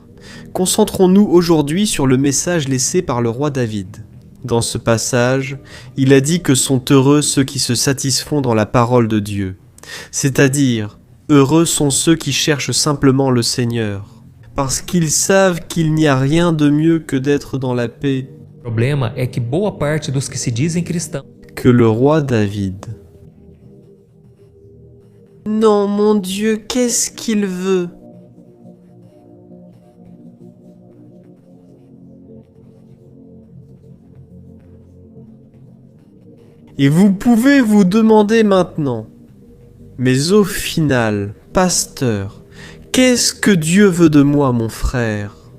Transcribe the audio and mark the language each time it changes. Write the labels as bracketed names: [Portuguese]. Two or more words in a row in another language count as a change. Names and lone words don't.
[French] Concentrons-nous aujourd'hui sur le message laissé par le roi David. Dans ce passage, il a dit que sont heureux ceux qui se satisfont dans la parole de Dieu, c'est-à-dire heureux sont ceux qui cherchent simplement le Seigneur, parce qu'ils savent qu'il n'y a rien de mieux que d'être dans la paix. [Portuguese] O problema é que boa parte dos que se dizem cristãos [French] Que le roi David. Non, mon Dieu, qu'est-ce qu'il veut? Et vous pouvez vous demander maintenant, mais au final, pasteur, qu'est-ce que Dieu veut de moi, mon frère?